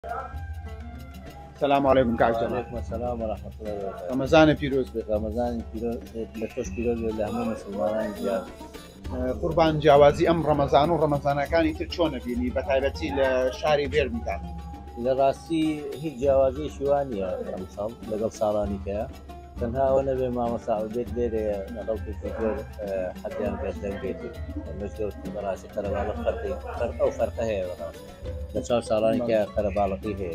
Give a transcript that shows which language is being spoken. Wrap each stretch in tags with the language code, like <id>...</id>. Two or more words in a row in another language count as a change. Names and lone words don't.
<ar>السلام عليكم كعب جمال. وعليكم السلام ورحمة الله وبركاته.</ar> <ckb>رمضان پیروز بێت. رمضان پیرۆز لەتۆش پیرۆز بێت لە هەموو مسلمانانی جیهان. قوربان جیاوازی ئەم ڕەمەزان و ڕەمەزانەکانی تر چۆن بینی بە تایبەتی لە شاری بێرمیتان؟ لە ڕاستی هیچ جیاوازیەکی وان نییە ئەم ساڵ لەگەڵ ساڵانی کەیە، تەنها ئەوە نەبێ مامەستا بێت لێرێ نەڵەوکێکی زۆر حەدیان پێ دەنگێتی مەزگەوت بەڕاستی قەرەباڵغ ئەو فەرقە هەیە بەڕاستی لە 4 ساڵانی کە قەرەباڵغی هەیە.</ckb>